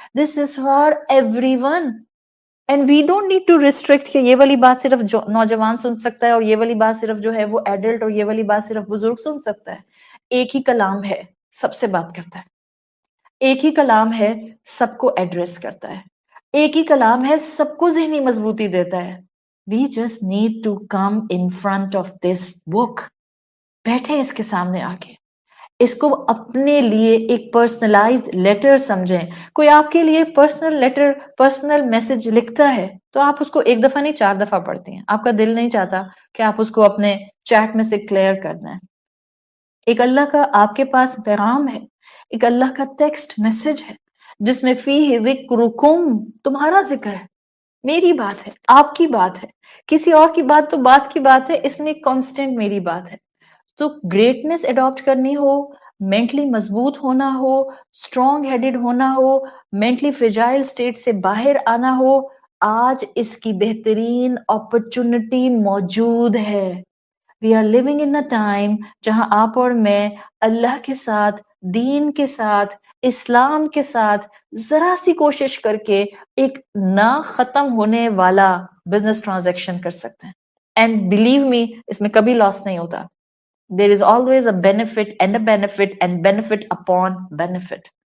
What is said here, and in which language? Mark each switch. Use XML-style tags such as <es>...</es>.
<en>This is for everyone. And we don't need to restrict</en> <ur>کہ یہ والی بات صرف نوجوان سن سکتا ہے اور یہ والی بات صرف جو ہے وہ ایڈلٹ اور یہ والی بات صرف بزرگ سن سکتا ہے. ایک ہی کلام ہے, سب سے بات کرتا ہے. ایک ہی کلام ہے, سب کو ایڈریس کرتا ہے. ایک ہی کلام ہے, سب کو ذہنی مضبوطی دیتا ہے.</ur> <en>We just need to come in front of this book.</en> <ur>بیٹھے اس کے سامنے آگے, اس کو اپنے لیے ایک پرسنلائزڈ لیٹر سمجھیں. کوئی آپ کے لیے پرسنل لیٹر, پرسنل میسج لکھتا ہے تو آپ اس کو ایک دفعہ نہیں 4 دفعہ پڑھتی ہیں. آپ کا دل نہیں چاہتا کہ آپ اس کو اپنے چیٹ میں سے کلیئر کر دیں. ایک اللہ کا آپ کے پاس پیغام ہے, ایک اللہ کا ٹیکسٹ میسج ہے جس میں فیہ ذکرکم, تمہارا ذکر ہے, میری بات ہے, آپ کی بات ہے. کسی اور کی بات تو بات کی بات ہے, اس میں کانسٹنٹ میری بات ہے. تو گریٹنس اڈاپٹ کرنی ہو, مینٹلی مضبوط ہونا ہو, اسٹرانگ ہیڈڈ ہونا ہو, مینٹلی فریجائل اسٹیٹ سے باہر آنا ہو, آج اس کی بہترین اپرچونٹی موجود ہے.</ur> <en>we are living in a time</en> <ur>جہاں آپ اور میں اللہ کے ساتھ, دین کے ساتھ, اسلام کے ساتھ ذرا سی کوشش کر کے ایک نہ ختم ہونے والا بزنس ٹرانزیکشن کر سکتے ہیں.</ur> <en>and believe me,</en> <ur>اس میں کبھی لاس نہیں ہوتا.</ur> <en>There is always a benefit and a benefit and benefit upon benefit.</en>